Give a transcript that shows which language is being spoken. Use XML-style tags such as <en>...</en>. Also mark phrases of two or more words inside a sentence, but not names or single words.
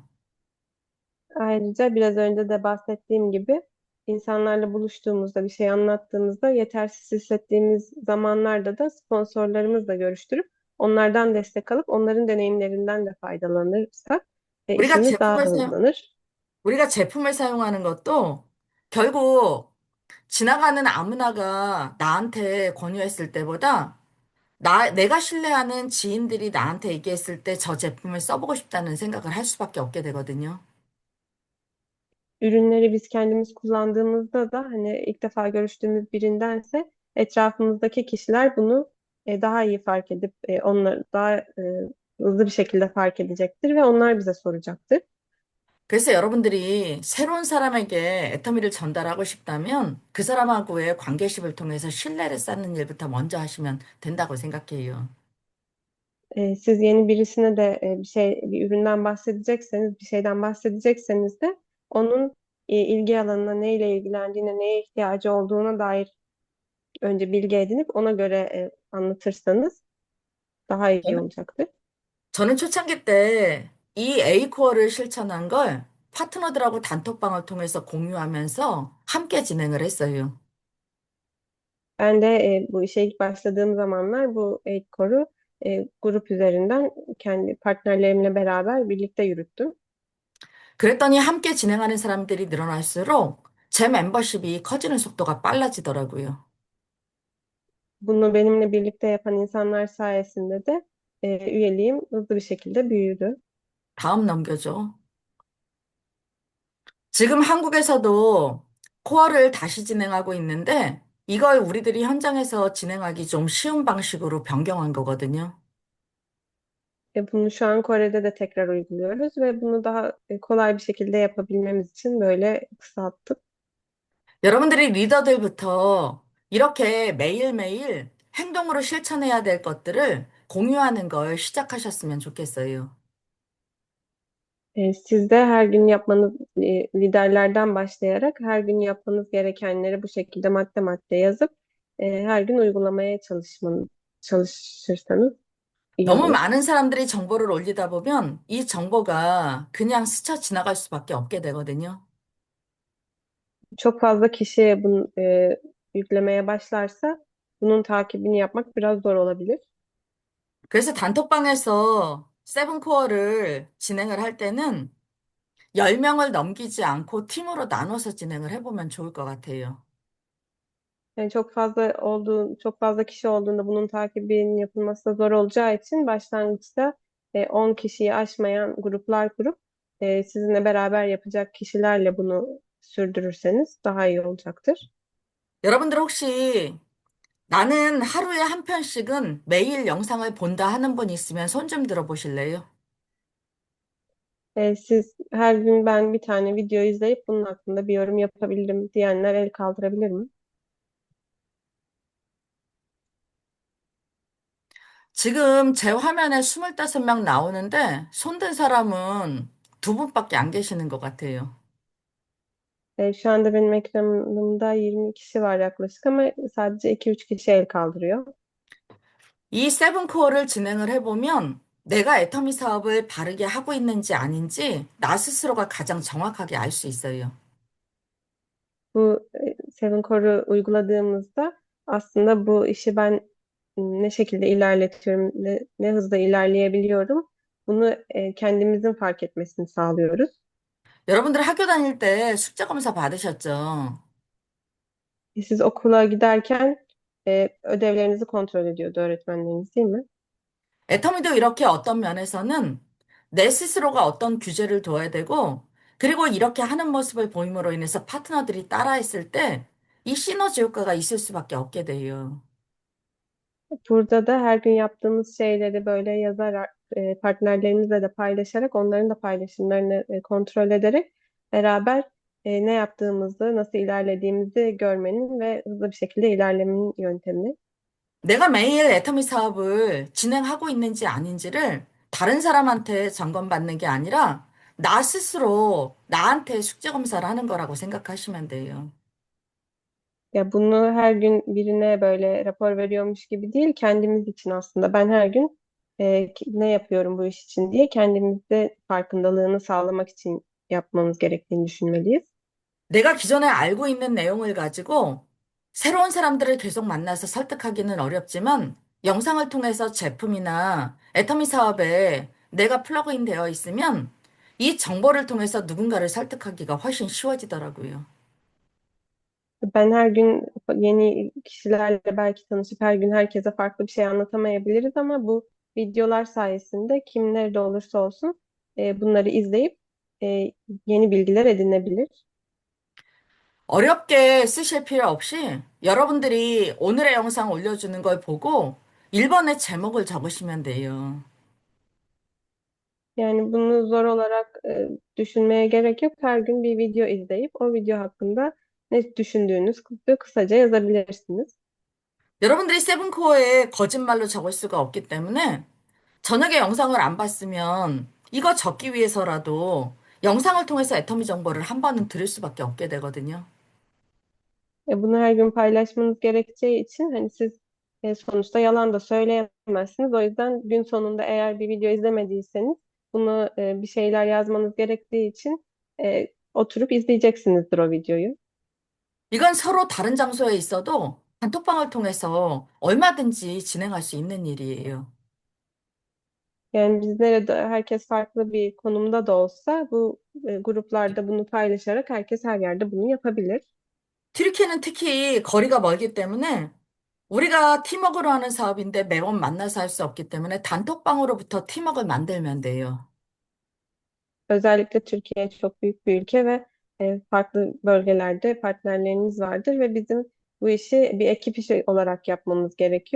<tr>Ayrıca biraz önce de bahsettiğim gibi insanlarla buluştuğumuzda bir şey anlattığımızda yetersiz hissettiğimiz zamanlarda da sponsorlarımızla görüştürüp onlardan destek alıp onların deneyimlerinden de faydalanırsak</tr> <ko>우리가</ko> <tr>işimiz daha</tr> <ko>제품을</ko> <tr>hızlanır.</tr> <ko>우리가 제품을 사용하는 것도 결국 지나가는 아무나가 나한테 권유했을 때보다 내가 신뢰하는 지인들이 나한테 얘기했을 때 저 제품을 써보고 싶다는 생각을 할 수밖에 없게 되거든요.</ko> <tr>Ürünleri biz kendimiz kullandığımızda da hani ilk defa görüştüğümüz birindense etrafımızdaki kişiler bunu daha iyi fark edip onları daha hızlı bir şekilde fark edecektir ve onlar bize soracaktır.</tr> <ko>그래서 여러분들이 새로운 사람에게 애터미를 전달하고 싶다면 그 사람하고의 관계십을 통해서 신뢰를 쌓는 일부터 먼저 하시면 된다고 생각해요.</ko> <tr>Siz yeni birisine de bir üründen bahsedecekseniz, bir şeyden bahsedecekseniz de onun ilgi alanına, neyle ilgilendiğine, neye ihtiyacı olduğuna dair önce bilgi edinip ona göre anlatırsanız daha iyi</tr> <ko>저는,</ko> <tr>olacaktır.</tr> <ko>저는 초창기 때 이 A코어를 실천한 걸 파트너들하고 단톡방을 통해서 공유하면서 함께 진행을 했어요.</ko> <tr>Ben de bu işe ilk başladığım zamanlar bu Eğitkor'u grup üzerinden kendi partnerlerimle beraber birlikte yürüttüm.</tr> <ko>그랬더니 함께 진행하는 사람들이 늘어날수록 제 멤버십이 커지는 속도가 빨라지더라고요.</ko> <tr>Bunu benimle birlikte yapan insanlar sayesinde de üyeliğim hızlı bir şekilde büyüdü.</tr> <ko>다음 넘겨줘. 지금 한국에서도 코어를 다시 진행하고 있는데 이걸 우리들이 현장에서 진행하기 좀 쉬운 방식으로 변경한 거거든요.</ko> <tr>Bunu şu an Kore'de de tekrar uyguluyoruz ve bunu daha kolay bir şekilde yapabilmemiz için böyle kısalttık.</tr> <ko>여러분들이 리더들부터 이렇게 매일매일 행동으로 실천해야 될 것들을 공유하는 걸 시작하셨으면 좋겠어요.</ko> <tr>Siz de her gün yapmanız, liderlerden başlayarak her gün yapmanız gerekenleri bu şekilde madde madde yazıp her gün uygulamaya çalışırsanız iyi</tr> <ko>너무</ko> <tr>olur.</tr> <ko>많은 사람들이 정보를 올리다 보면 이 정보가 그냥 스쳐 지나갈 수밖에 없게 되거든요.</ko> <tr>Çok fazla kişi bunu yüklemeye başlarsa bunun takibini yapmak biraz zor olabilir.</tr> <ko>그래서 단톡방에서 세븐코어를 진행을 할 때는 10명을 넘기지 않고 팀으로 나눠서 진행을 해보면 좋을 것 같아요.</ko> <tr>Yani çok fazla kişi olduğunda bunun takibinin yapılması da zor olacağı için başlangıçta 10 kişiyi aşmayan gruplar kurup sizinle beraber yapacak kişilerle bunu sürdürürseniz daha iyi olacaktır.</tr> <ko>여러분들 혹시 나는 하루에 한 편씩은 매일 영상을 본다 하는 분 있으면 손 좀 들어보실래요?</ko> <tr>Siz her gün ben bir tane video izleyip bunun hakkında bir yorum yapabilirim diyenler el kaldırabilir mi?</tr> <ko>지금 제 화면에 25명 나오는데 손든 사람은 두 분밖에 안 계시는 것 같아요.</ko> <tr>Şu anda benim ekranımda 20 kişi var yaklaşık ama sadece 2-3 kişi el kaldırıyor.</tr> <ko>이 세븐코어를 진행을 해보면 내가 애터미 사업을 바르게 하고 있는지 아닌지 나 스스로가 가장 정확하게 알 수 있어요.</ko> <tr>Bu Seven Core'u uyguladığımızda aslında bu işi ben ne şekilde ilerletiyorum, ne hızda ilerleyebiliyorum. Bunu kendimizin fark etmesini sağlıyoruz.</tr> <ko>여러분들 학교 다닐 때 숙제 검사 받으셨죠?</ko> <tr>Siz okula giderken ödevlerinizi kontrol ediyordu öğretmenleriniz değil mi?</tr> <ko>애터미도 이렇게 어떤 면에서는 내 스스로가 어떤 규제를 둬야 되고, 그리고 이렇게 하는 mo습을 보임으로 인해서 파트너들이 따라했을 때 이 시너지 효과가 있을 수밖에 없게 돼요.</ko> <tr>Burada da her gün yaptığımız şeyleri böyle yazarak, partnerlerimizle de paylaşarak, onların da paylaşımlarını kontrol ederek beraber ne yaptığımızı, nasıl ilerlediğimizi görmenin ve hızlı bir şekilde ilerlemenin yöntemi.</tr> <ko>내가 매일 애터미 사업을 진행하고 있는지 아닌지를 다른 사람한테 점검받는 게 아니라 나 스스로 나한테 숙제 검사를 하는 거라고 생각하시면 돼요.</ko> <tr>Ya bunu her gün birine böyle rapor veriyormuş gibi değil, kendimiz için aslında. Ben her gün ne yapıyorum bu iş için diye kendimizde farkındalığını sağlamak için yapmamız gerektiğini düşünmeliyiz.</tr> <ko>내가 기존에 알고 있는 내용을 가지고 새로운 사람들을 계속 만나서 설득하기는 어렵지만 영상을 통해서 제품이나 애터미 사업에 내가 플러그인 되어 있으면 이 정보를 통해서 누군가를 설득하기가 훨씬 쉬워지더라고요.</ko> <tr>Ben her gün yeni kişilerle belki tanışıp her gün herkese farklı bir şey anlatamayabiliriz ama bu videolar sayesinde kim nerede olursa olsun bunları izleyip e, yeni bilgiler edinebilir.</tr> <ko>어렵게 쓰실 필요 없이 여러분들이 오늘의 영상 올려주는 걸 보고 1번의 제목을 적으시면 돼요.</ko> <tr>Yani bunu zor olarak düşünmeye gerek yok. Her gün bir video izleyip o video hakkında ne düşündüğünüzü kısaca yazabilirsiniz.</tr> <ko>여러분들이 세븐코어에 거짓말로 적을 수가 없기 때문에 저녁에 영상을 안 봤으면 이거 적기 위해서라도 영상을 통해서 애터미 정보를 한 번은 들을 수밖에 없게 되거든요.</ko> <tr>Bunu her gün paylaşmanız gerekeceği için hani siz sonuçta yalan da söyleyemezsiniz. O yüzden gün sonunda eğer bir video izlemediyseniz bunu bir şeyler yazmanız gerektiği için oturup izleyeceksinizdir o videoyu.</tr> <ko>이건 서로 다른 장소에 있어도 단톡방을 통해서 얼마든지 진행할 수 있는 일이에요.</ko> <tr>Yani biz nerede herkes farklı bir konumda da olsa bu gruplarda bunu paylaşarak herkes her yerde bunu yapabilir.</tr> <ko>튀르키예는 특히 거리가 멀기 때문에 우리가 팀워크로 하는 사업인데 매번 만나서 할 수 없기 때문에 단톡방으로부터 팀워크를 만들면 돼요.</ko> <tr>Özellikle Türkiye çok büyük bir ülke ve farklı bölgelerde partnerlerimiz vardır ve bizim bu işi bir ekip işi olarak yapmamız gerekiyor.</tr>